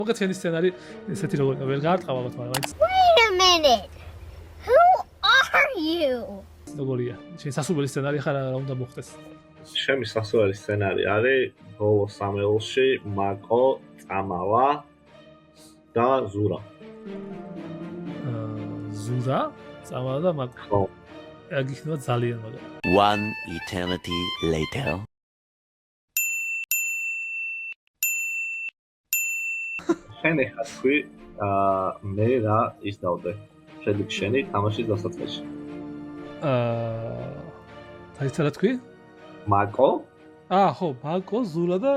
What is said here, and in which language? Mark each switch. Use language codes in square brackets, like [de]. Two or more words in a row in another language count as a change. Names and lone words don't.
[ka] მოგეთ შენი სცენარი ესეთი როგორია ვერ გაარტყავ ალბათ მაგრამ მაინც [en] Wait a minute. Who are you? [ka] როგორია შენი სასურველი სცენარი ხარ რა უნდა მოხდეს ჩემი სასურველი სცენარი არის ბოლო სამეულში მაკო წამავა და ზურა ზურა წამავა და მაკო ხო აგიხსნა ძალიან მაგრამ [en] One eternity later. [ka] შენ ეხა თქვი მე რა ის დავდე შედი შენი თამაშის დასაწყისში დაიცალა თქვი მაკო ხო მაკო ზურა და